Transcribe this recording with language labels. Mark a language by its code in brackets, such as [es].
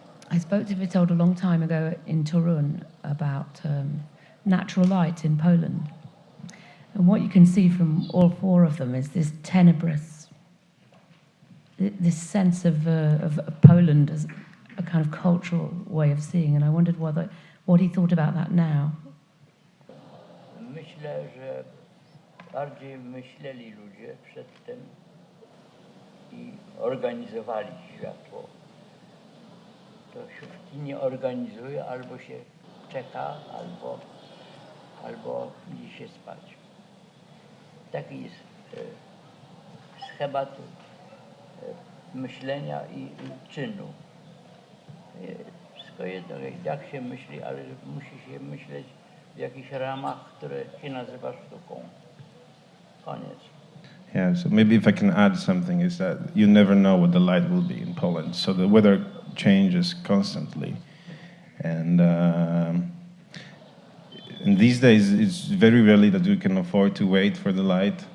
[en] I spoke to Witold a long time ago in Torun about natural light in Poland. And what you can see from all four of them is this tenebrous, this sense of Poland as a kind of cultural way of seeing. And I wondered what he thought about that now. [pl] Myślę, że bardziej myśleli ludzie przedtem i organizowali światło. To się w kinie organizuje, albo się czeka, albo idzie się spać. Taki jest schemat myślenia i czynu. Wszystko jedno, jak się myśli, ale musi się myśleć w jakichś ramach, które się nazywa sztuką. Koniec. [en] Yeah, so maybe if I can add something, is that you never know what the light will be in Poland. So the weather changes constantly. And these days, it's very rarely that you can afford to wait for the light.